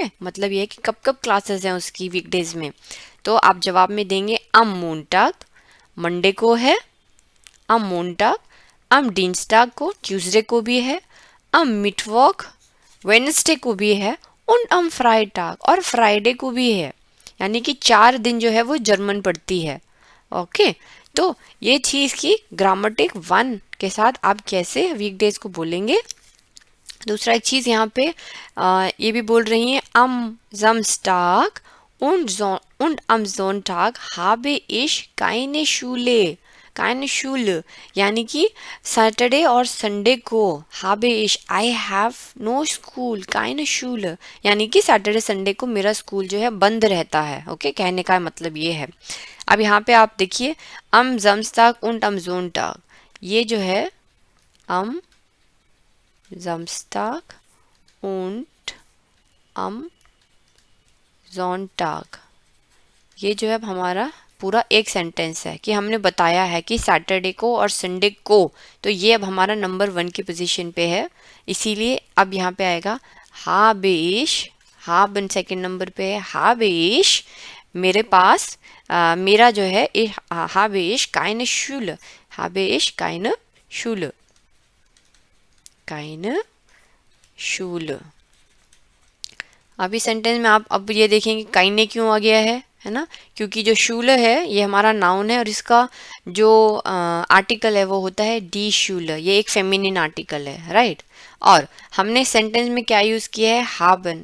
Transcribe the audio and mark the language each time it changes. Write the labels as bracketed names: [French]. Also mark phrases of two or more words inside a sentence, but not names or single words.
[Hindi] मतलब ये है कि कब क्लासेस हैं उसकी वीकडेज में। तो आप जवाब में देंगे [German] am Montag, [Hindi] मंडे को है, [German] am Montag, am Dienstag [Hindi] को, ट्यूसडे को भी है, [German] am Mittwoch [Hindi] वेडनेसडे को भी है, और [German] am Freitag [Hindi] और फ्राइडे को भी है। यानी कि 4 दिन जो है वो जर्मन पढ़ती है, ओके। तो ये चीज़ की ग्रामेटिक 1 के साथ आप कैसे वीकडेज को बोलेंगे। दूसरा एक चीज़ यहाँ पे ये भी बोल रही हैं, [German] am Samstag und am Sonntag habe ich keine Schule, keine Schule [Hindi] यानी कि सैटरडे और संडे को [German] habe ich [English] I have no school [German] keine Schule [Hindi] यानी कि सैटरडे संडे को मेरा स्कूल जो है बंद रहता है। ओके, कहने का मतलब ये है। अब यहाँ पे आप देखिए [German] am Samstag und am Sonntag, [Hindi] ये जो है [German] am Samstag und am Sonntag, [Hindi] ये जो है अब हमारा पूरा एक सेंटेंस है कि हमने बताया है कि सैटरडे को और संडे को, तो ये अब हमारा नंबर 1 की पोजीशन पे है। इसीलिए अब यहाँ पे आएगा [German] habe ich, [Hindi] haben सेकेंड नंबर पे है, [German] habe ich [Hindi] मेरे पास मेरा जो है [German] habe ich keine Schule, habe ich keine Schule, keine Schule। [Hindi] अभी सेंटेंस में आप अब ये देखेंगे काइने क्यों आ गया है ना, क्योंकि जो शूल है ये हमारा नाउन है और इसका जो आर्टिकल है वो होता है [German] die Schule, [Hindi] ये एक फेमिनिन आर्टिकल है, राइट। और हमने सेंटेंस में क्या यूज किया है, हाबन।